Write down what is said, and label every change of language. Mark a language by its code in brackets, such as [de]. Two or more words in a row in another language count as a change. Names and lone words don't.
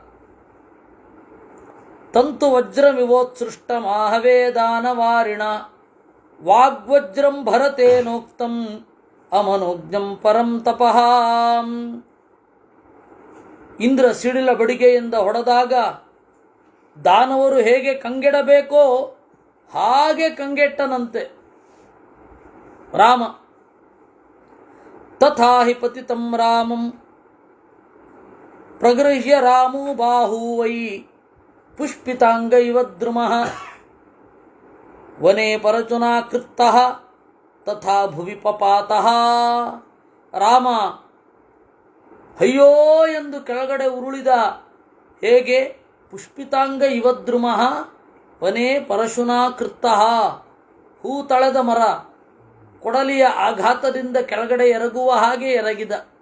[sa] ತಂತು ವಜ್ರಮಿವೋತ್ಸೃಷ್ಟ ಮಾಹವೇದಾನವಾರಿಣ ವಾಗ್ವಜ್ರಂ ಭರತೇನೋಕ್ತಂ ಅಮನೋಜ್ಞಂ ಪರಂ ತಪಃ. [kn] ಇಂದ್ರ ಸಿಡಿಲ ಬಡಿಗೆಯಿಂದ ಹೊಡೆದಾಗ ದಾನವರು ಹೇಗೆ ಕಂಗೆಡಬೇಕೋ ಹಾಗೆ ಕಂಗೆಟ್ಟನಂತೆ ರಾಮ. [sa] ತಥಾ ಹಿ ಪತಿತಂ ರಾಮಂ ಪ್ರಗೃಹ್ಯ ರಾಮೋ ಬಾಹೂ ವೈ ಪುಷ್ಪಿತಾಂಗೈವ ದ್ರುಮಃ ವನೇ ಪರಚುನಾ ಕೃತ್ತಃ ತಥಾ ಭುವಿ ಪಪಾತಃ. [kn] ರಾಮ ಅಯ್ಯೋ ಎಂದು ಕೆಳಗಡೆ ಉರುಳಿದ. [sa] ಹೇಗೆ? ಪುಷ್ಪಿತಾಂಗ ಇವದ್ರುಮಃ ವನೇ ಪರಶುನಾ ಕೃತ್ತಃ. [kn] ಹೂ ತಳೆದ ಮರ ಕೊಡಲಿಯ ಆಘಾತದಿಂದ ಕೆಳಗಡೆ ಎರಗುವ ಹಾಗೆ ಎರಗಿದ.